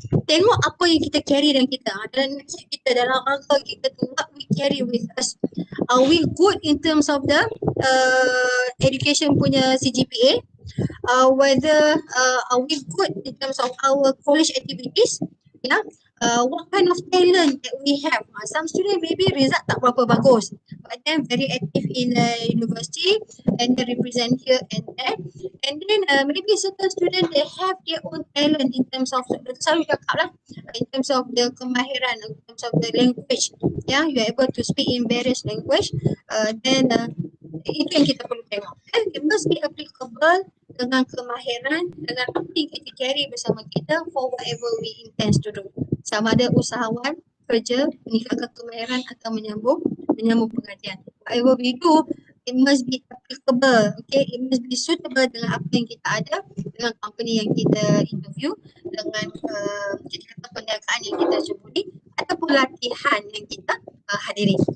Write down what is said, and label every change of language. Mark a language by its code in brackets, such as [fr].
[ms] Tengok apa yang kita carry dengan kita. Dalam kita, dalam rangka kita tu, [en] what we carry with us. Are we good in terms of the education punya CGPA? Whether are we good in terms of our college activities? Yeah. What kind of talent that we have. Some student maybe result [ms] tak berapa bagus, [en] but then very active in university and they represent here and there. And then maybe certain student they have their own talent in terms of, [ms] selalu cakap lah, [en] in terms of the kemahiran, in terms of the language. Yeah, you are able to speak in various language. [ms] Then itu yang kita perlu tengok. [en] It must be applicable [ms] dengan kemahiran, dengan apa yang kita carry bersama kita [en] for whatever we intend to do. [ms] Sama ada usahawan, kerja, meningkatkan kemahiran atau menyambung pengajian. [en] Whatever we do, it must be applicable. Okay, it must be suitable [ms] dengan apa yang kita ada, dengan company yang kita interview, dengan kita kata perniagaan yang kita jumpai, ataupun latihan yang kita hadiri.